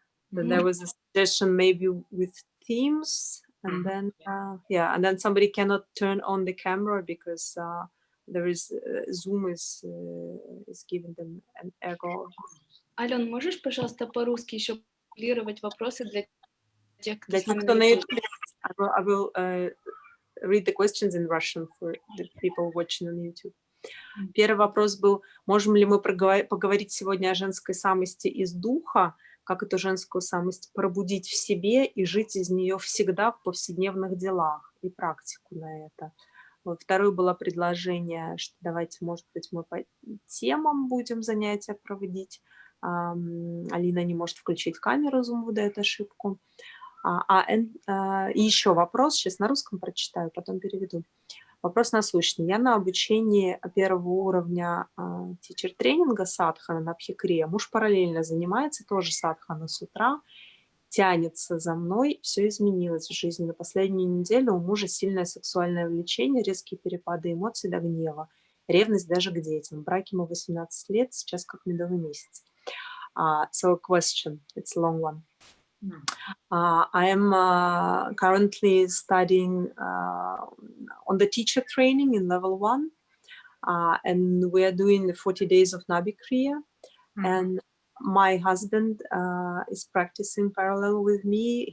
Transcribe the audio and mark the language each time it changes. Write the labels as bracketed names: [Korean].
[English] Then there was a suggestion maybe with themes, and then and then somebody cannot turn on the camera because there is Zoom is giving them an error. [Russian] Ален, можешь, пожалуйста, по-русски еще формулировать вопросы для тех, кто Для с тех, нами кто на на YouTube? [English] YouTube, I will read the questions in Russian for the people watching on YouTube. [Russian] Первый вопрос был: можем ли мы поговорить сегодня о женской самости из духа, как эту женскую самость пробудить в себе и жить из нее всегда в повседневных делах, и практику на это. Второе было предложение, что давайте, может быть, мы по темам будем занятия проводить. Алина не может включить камеру, Zoom выдает ошибку. И еще вопрос, сейчас на русском прочитаю, потом переведу. Вопрос насущный. Я на обучении первого уровня тичер-тренинга садхана на Бхикре. Муж параллельно занимается тоже садхана с утра, тянется за мной. Все изменилось в жизни. На последнюю неделю у мужа сильное сексуальное влечение, резкие перепады эмоций до гнева, ревность даже к детям. В браке мы 18 лет, сейчас как медовый месяц. [English] So a question, it's a long one. I am currently studying on the teacher training in level 1. and we are doing the 40 days of Nabi Kriya. And my husband is practicing parallel with me.